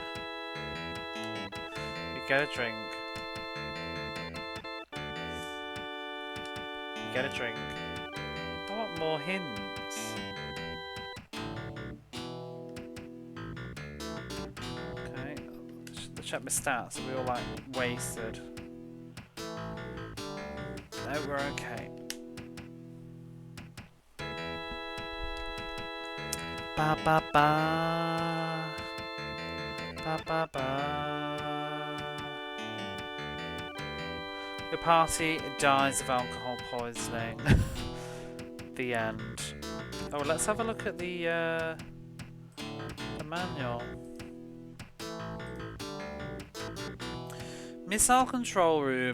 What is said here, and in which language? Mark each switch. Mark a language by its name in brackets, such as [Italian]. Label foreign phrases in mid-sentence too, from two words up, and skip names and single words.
[English] You get a drink. You get a drink. I want more hints. Okay. Check my stats. Are we all like wasted? No, we're okay. Ba ba ba. Ba ba ba. The party dies of alcohol poisoning. The end. Oh, let's have a look at the manual. Missile control room.